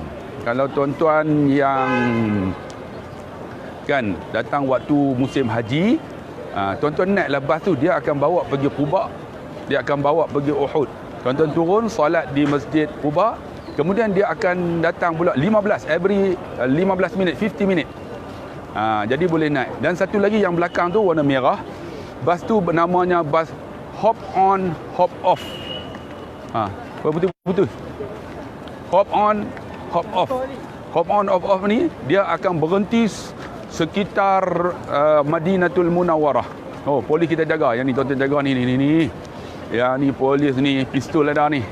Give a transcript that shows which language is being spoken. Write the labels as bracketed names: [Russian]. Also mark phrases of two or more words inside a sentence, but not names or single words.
[Malay] Kalau tuan-tuan yang kan datang waktu musim haji, tuan-tuan naiklah bas tu, dia akan bawa pergi Quba, dia akan bawa pergi Uhud. Tuan-tuan turun solat di Masjid Quba, kemudian dia akan datang pula 15 minit, 50 minit. Jadi boleh naik. Dan satu lagi yang belakang tu warna merah. Bas tu namanya bas [English] hop on, hop off. Putus. Hop on, hop off. Hop on, hop off [Malay] ni dia akan berhenti sekitar Madinatul Munawwarah. Oh, polis kita jaga. Yang ni tuan-tuan jaga ni. Yang ni polis ni, pistol ada ni.